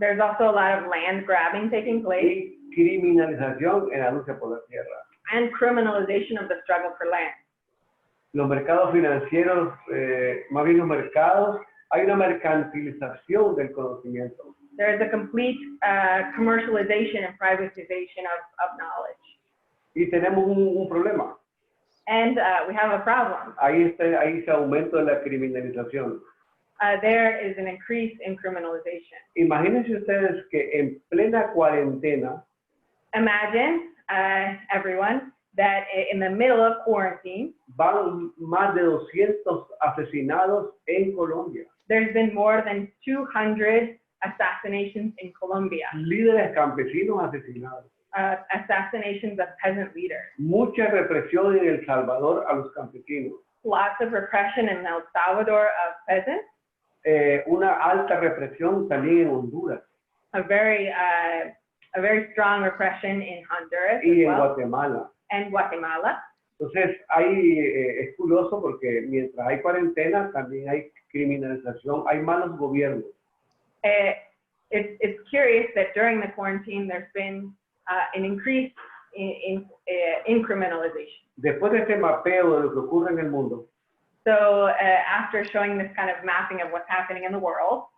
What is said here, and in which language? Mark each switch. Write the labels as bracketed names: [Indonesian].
[English] There's also a lot of land grabbing taking place [Spanish] y criminalización en la lucha por la tierra. [English] and criminalization of the struggle for land. [Spanish] Los mercados financieros, más bien los mercados, hay una mercantilización del conocimiento. [English] There is a complete commercialization and privatization of knowledge. [Spanish] Y tenemos un problema. [English] And we have a problem. [Spanish] Ahí ese aumento de la criminalización. [English] There is an increase in criminalization. [Spanish] Imagínense ustedes que en plena cuarentena [English] Imagine, everyone, that in the middle of quarantine, [Spanish] van más de 200 asesinados en Colombia. [English] there's been more than 200 assassinations in Colombia, [Spanish] Líderes campesinos asesinados. [English] assassinations of peasant leaders. [Spanish] Mucha represión en El Salvador a los campesinos. [English] Lots of repression in El Salvador of peasants, [Spanish] Una alta represión también en Honduras [English] a very strong repression in Honduras [Spanish] y en [English] as well, [Spanish] Guatemala. [English] and Guatemala. [Spanish] Entonces, es curioso porque mientras hay cuarentena, también hay criminalización, hay malos gobiernos. [English] It's curious that during the quarantine, there's been an increase in criminalization. [Spanish] Después de este mapeo de lo que ocurre en el mundo, [English] So after showing this kind of mapping of what's happening in the world,